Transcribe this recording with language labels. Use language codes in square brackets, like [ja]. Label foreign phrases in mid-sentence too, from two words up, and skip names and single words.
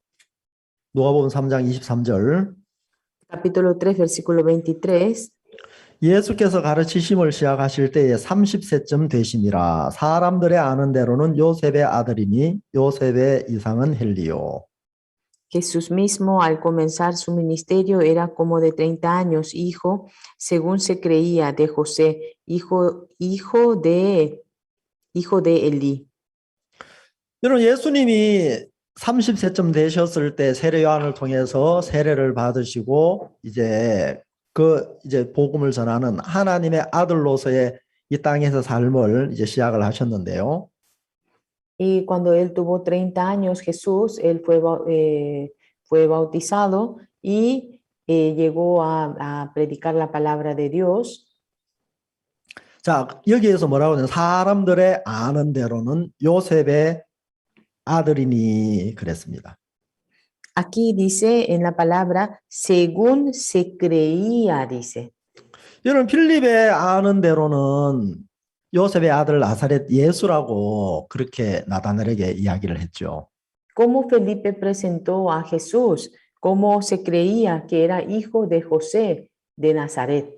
[ko] 누가복음 3장 23절. [es] Capítulo 3, versículo 23. [ko] 예수께서 가르치심을 시작하실 때에 30세쯤 되심이라. 사람들의 아는 대로는 요셉의 아들이니 요셉의 이상은 헬리요. [es] Jesús mismo al comenzar su ministerio era como de 30 años, hijo, según se creía, de José, hijo de Elí. [ko] 여러분 예수님이 30세쯤 되셨을 때 세례 요한을 통해서 세례를 받으시고 이제 복음을 전하는 하나님의 아들로서의 이 땅에서 삶을 이제 시작을 하셨는데요. [es] Y cuando él tuvo 30 años, Jesús, él fue bautizado y llegó a predicar la palabra de Dios. [ko] 자, 여기에서 뭐라고 하냐면 사람들의 아는 대로는 요셉의 아들이니 그랬습니다. [es] Aquí dice en la palabra, según se creía, dice. [ko] 여러분 필립의 아는 대로는 요셉의 아들 나사렛 예수라고 그렇게 나다넬에게 이야기를 했죠. [es] Cómo Felipe presentó a Jesús, cómo se creía que era hijo de José de Nazaret.